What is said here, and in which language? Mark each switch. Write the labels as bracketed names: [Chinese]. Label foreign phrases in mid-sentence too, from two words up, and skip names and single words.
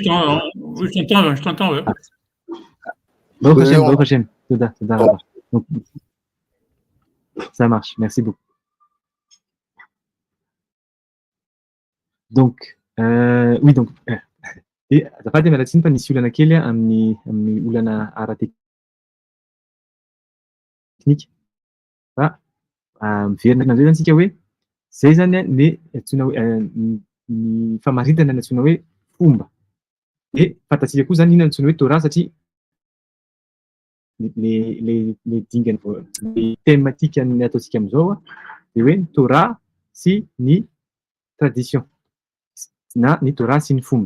[French] Oui, je t'entends. Ouais. [Hebrew] Baruch Hashem. Tada. [French] Donc, ça marche, merci beaucoup. Donc, oui, donc, et [Malagasy] azafady mialatsiny fa nisy olana kely amin'ny olana ara-teknika fa miverina amin'izay zany tsika hoe zay zany ny antsoina hoe ny famaritana ny antsoina hoe fomba. De fantatsika koa zany inona antsoina hoe Torah satria le dingany le thématique ny ataontsika amin'izao de hoe Torah sy ny tradition na ny Torah sy ny fomba.